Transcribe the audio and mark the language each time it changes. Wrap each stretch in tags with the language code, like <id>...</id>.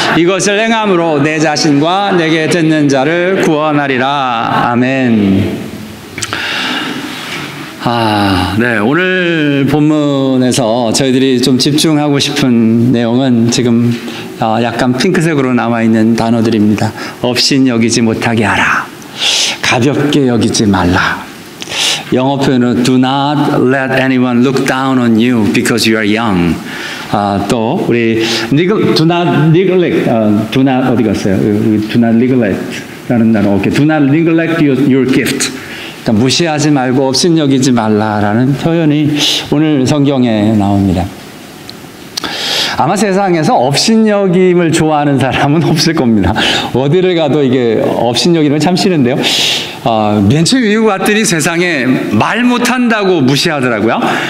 <ko>이것을 행함으로 내 자신과 내게 듣는 자를 구원하리라. 아멘. 네. 오늘 본문에서 저희들이 좀 집중하고 싶은 내용은 지금 약간 핑크색으로 남아있는 단어들입니다. 업신여기지 못하게 하라. 가볍게 여기지 말라. 영어 표현은</ko> <en>do not let anyone look down on you because you are young.</en> <ko>또 우리</ko> <en>do not neglect, do not</en> <ko>어디 갔어요?</ko> <en>do not neglect</en> <ko>라는 단어.</ko> <en>오케이. do not neglect your gift.</en> <ko>그러니까 무시하지 말고 업신여기지 말라라는 표현이 오늘 성경에 나옵니다. 아마 세상에서 업신여김을 좋아하는 사람은 없을 겁니다. 어디를 가도 이게 업신여기는 참 싫은데요. 맨 처음 미국 왔더니 세상에 말 못한다고 무시하더라고요.</ko>